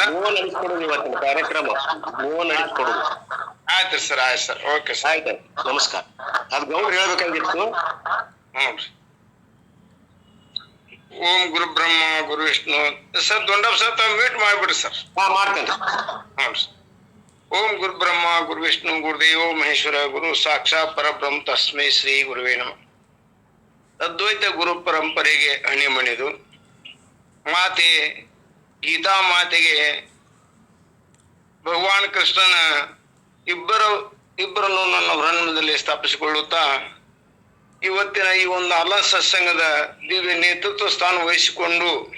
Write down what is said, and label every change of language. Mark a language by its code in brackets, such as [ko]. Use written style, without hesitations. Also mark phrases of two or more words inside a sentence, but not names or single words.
[kn] ನೀವು ನಡೆಸ್ಕೊಡುದು ಇವತ್ತಿನ ಕಾರ್ಯಕ್ರಮ, ನೀವು ನಡೆಸ್ಕೊಡುದು. ಆಯ್ತು ಸರ್, ಆಯ್ತು ಸರ್, [en] okay sir, [kn] ಆಯ್ತು, ನಮಸ್ಕಾರ. ಅದ್ ಗೌಡ್ರು ಹೇಳ್ಬೇಕಾಗಿತ್ತು. [sa] ಓಂ ಗುರು ಬ್ರಹ್ಮ ಗುರು ವಿಷ್ಣು. [kn] ಸರ್ ದೊಡ್ಡಪ್ಪ ಸರ್ ತಾವು ಮ್ಯೂಟ್ ಮಾಡ್ಬಿಡ್ರಿ ಸರ್. ಮಾಡ್ತೇನೆ. ಹ್ಞೂ ಸರ್. [sa] ಓಂ ಗುರು ಬ್ರಹ್ಮ ಗುರು ವಿಷ್ಣು ಗುರುದೇವೋ ಮಹೇಶ್ವರ ಗುರು ಸಾಕ್ಷಾತ್ ಪರಬ್ರಹ್ಮ ತಸ್ಮೈ ಶ್ರೀ ಗುರುವೇ ನಮಃ. [kn] ಅದ್ವೈತ ಗುರು ಪರಂಪರೆಗೆ ಹಣಿಮಣಿದು ಮಾತೆ ಗೀತಾ ಮಾತೆಗೆ ಭಗವಾನ್ ಕೃಷ್ಣನ ಇಬ್ಬರನ್ನು ನನ್ನ ಹೃನ್ಮದಲ್ಲಿ ಸ್ಥಾಪಿಸಿಕೊಳ್ಳುತ್ತಾ ಇವತ್ತಿನ ಈ ಒಂದು ಅಲ್ಲ ಸತ್ಸಂಗದ ದಿವ್ಯ ನೇತೃತ್ವ ಸ್ಥಾನ ವಹಿಸಿಕೊಂಡು